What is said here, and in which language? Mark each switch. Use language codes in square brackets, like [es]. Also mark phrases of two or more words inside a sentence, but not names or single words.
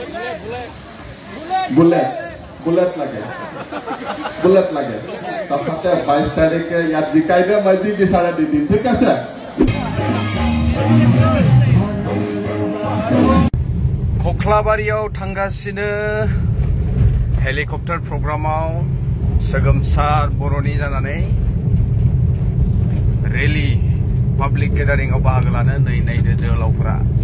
[as] বুলেট লাগে তাতে 22 তাৰিখে ইয়াত জিকাই দিয়ে মই যি বিচাৰে দি দিম ঠিক আছে [brx] खख्लाबारियाव थांगासिनो हेलिकप्टार प्रग्रामाव सोगोमसार बर'नि जानानै रेली पाब्लिक गेदारिंआव बाहागो लानो नै नायदो जोहोलावफोरा